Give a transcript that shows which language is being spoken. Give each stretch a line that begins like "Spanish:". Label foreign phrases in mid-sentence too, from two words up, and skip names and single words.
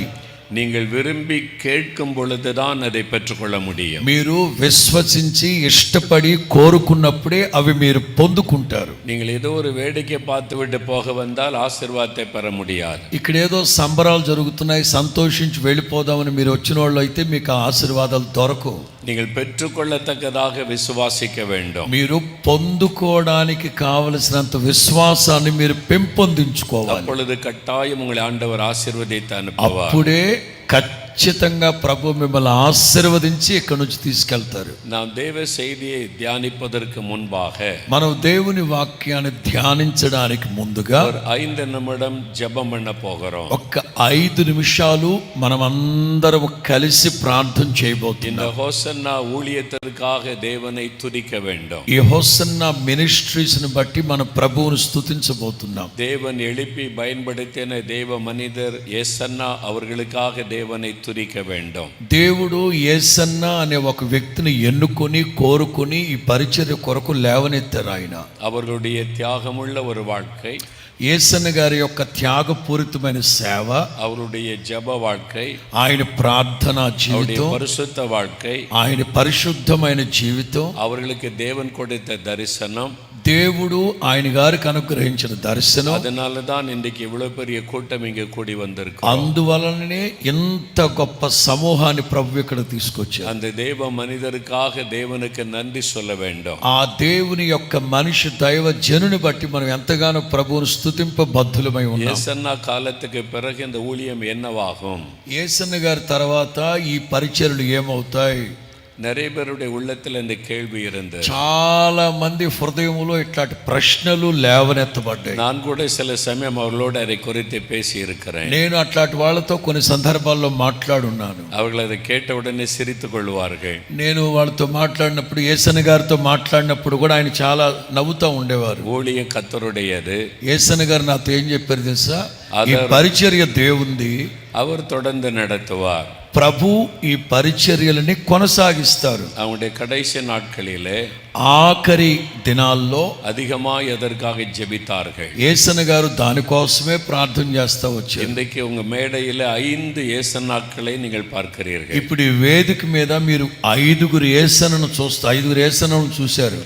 Tamil: நீங்கள் விரும்பி கேட்கும் பொழுதுதான் அதை பெற்றுக்கொள்ள முடியும்.
Telugu: మీరు విశ్వసించి ఇష్టపడి కోరుకున్నప్పుడే అవి మీరు పొందుకుంటారు.
Tamil: நீங்கள் ஏதோ ஒரு வேடிக்கை பார்த்து விட்டு போக வந்தால் ஆசீర్వాதத்தை பெற முடியாது.
Telugu: ఇక్కడ ఏదో సంబరాలు జరుగుతున్నాయి, సంతోషించి వెళ్ళిపోదామని మీరు వచ్చిన వాళ్ళు అయితే మీకు ఆశీర్వాదాలు దొరకవు.
Tamil: நீங்கள் பெற்றுக்கொள்ளத்தக்கதாக விசுவாசிக்க வேண்டும்.
Telugu: మీరు పొందుకోవడానికి కావలసినంత విశ్వాసాన్ని మీరు పెంపొందించుకోవాలి.
Tamil: அப்பொழுது கட்டாயம் உங்களை ஆண்டவர் ஆசீர்வதித்து அனுப்புவார்.
Telugu: అప్పుడే ఖచ్చితంగా ప్రభు మిమ్మల్ని ఆశీర్వదించి ఇక్కడి నుంచి తీసుకెళ్తారు.
Tamil: நாம் தேவ செய்தியை தியானிப்பதற்கு முன்பாக
Telugu: మనం దేవుని వాక్యాన్ని ధ్యానించడానికి ముందుగా
Tamil: 5 நிமிடம் ஜெபம் பண்ண போகிறோம்.
Telugu: ఒక్క 5 నిమిషాలు మనం అందరం కలిసి ప్రార్థన
Tamil: இந்த
Telugu: చేయబోతున్నాం.
Tamil: ஹோசன்னா ஊழியத்திற்காக தேவனை துதிக்க வேண்டும்.
Telugu: ఈ హోసన్నా మినిస్ట్రీస్ ని బట్టి మన ప్రభువును స్తుతించబోతున్నాం.
Tamil: தேவன் எழுப்பி பயன்படுத்தின தேவ மனிதர் ஏசன்னா அவர்களுக்காக தேவனை துதிக்க வேண்டும்.
Telugu: దేవుడు యేసన్నా అనే ఒక వ్యక్తిని ఎన్నుకొని కోరుకొని ఈ పరిచర్య కొరకు లేవనెత్తారు. ఆయన
Tamil: அவர்களுடைய தியாகமுள்ள ஒரு வாழ்க்கை,
Telugu: యేసన్న గారి యొక్క త్యాగపూరితమైన సేవ,
Tamil: அவருடைய ஜெப வாழ்க்கை,
Telugu: ఆయన ప్రార్థనా జీవితం,
Tamil: பரிசுத்த வாழ்க்கை,
Telugu: ఆయన పరిశుద్ధమైన జీవితం,
Tamil: அவர்களுக்கு தேவன் கொடுத்த தரிசனம்,
Telugu: దేవుడు ఆయన గారికి అనుగ్రహించిన దర్శనం.
Tamil: அதனால தான் இன்றைக்கு இவ்வளவு பெரிய கூட்டம் இங்கே கூடி வந்திருக்கு.
Telugu: అందువలననే ఎంత గొప్ప సమూహాన్ని ప్రభు ఇక్కడ తీసుకొచ్చారు.
Tamil: அந்த தேவ மனிதருக்காக தேவனுக்கு நன்றி சொல்ல வேண்டும்.
Telugu: ఆ దేవుని యొక్క మనిషి దైవ జనుని బట్టి మనం ఎంతగానో ప్రభువును స్తుతింపబద్ధులమై ఉన్నాం.
Tamil: ஏசன்னா காலத்துக்கு பிறகு இந்த ஊழியம் என்னவாகும்?
Telugu: యేసన్న గారి తర్వాత ఈ పరిచర్యలు ఏమవుతాయి?
Tamil: நிறைய பேருடைய உள்ளத்தில் இந்த கேள்வி இருந்தது.
Telugu: చాలా మంది హృదయంలో ఇట్లాంటి ప్రశ్నలు లేవనెత్తబడ్డాయి.
Tamil: நான் கூட சில சமயம் அவர்களோடு அதை குறித்து பேசி இருக்கிறேன்.
Telugu: నేను అట్లాంటి వాళ్ళతో కొన్ని సందర్భాల్లో మాట్లాడున్నాను.
Tamil: அவர்கள் அதை கேட்ட உடனே சிரித்துக் கொள்வார்கள்.
Telugu: నేను వాళ్ళతో మాట్లాడినప్పుడు, యేసన్న గారితో మాట్లాడినప్పుడు కూడా ఆయన చాలా నవ్వుతూ ఉండేవారు.
Tamil: ஊழியம் கர்த்தருடையது.
Telugu: యేసన్న గారు నాతో ఏం చెప్పారు తెలుసా? ఈ పరిచర్య దేవుంది,
Tamil: அவர் தொடர்ந்து நடத்துவார்.
Telugu: ప్రభు ఈ పరిచర్యలని కొనసాగిస్తారు.
Tamil: அவங்களுடைய கடைசி நாட்களிலே
Telugu: ఆఖరి దినాల్లో
Tamil: அதிகமாக எதற்காக ஜெபித்தார்கள்.
Telugu: యేసన్న గారు దానికోసమే ప్రార్థన చేస్తా వచ్చారు.
Tamil: இன்றைக்கு உங்க மேடையில 5 ஏசன்னாக்களை நீங்கள் பார்க்கிறீர்கள்.
Telugu: ఇప్పుడు ఈ వేదిక మీద మీరు 5 యేసన్నను చూశారు.